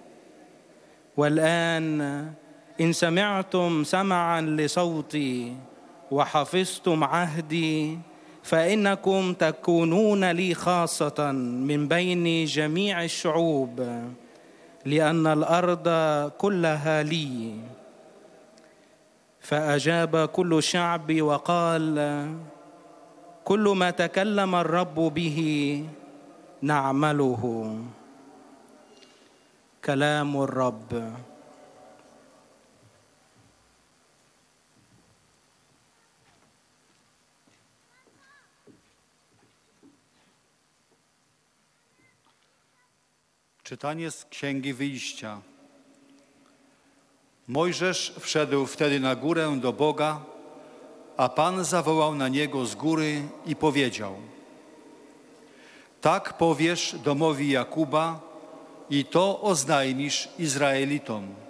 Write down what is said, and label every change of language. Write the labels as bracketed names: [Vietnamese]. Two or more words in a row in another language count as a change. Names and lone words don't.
[Arabic] والآن إن سمعتم سمعا لصوتي وحفظتم عهدي فإنكم تكونون لي خاصة من بين جميع الشعوب، لأن الأرض كلها لي. فأجاب كل الشعب وقال: كل ما تكلم الرب به نعمله. كلام الرب. [Polish] Czytanie z Księgi Wyjścia. Mojżesz wszedł wtedy na górę do Boga, a Pan zawołał na niego z góry i powiedział: tak powiesz domowi Jakuba i to oznajmisz Izraelitom.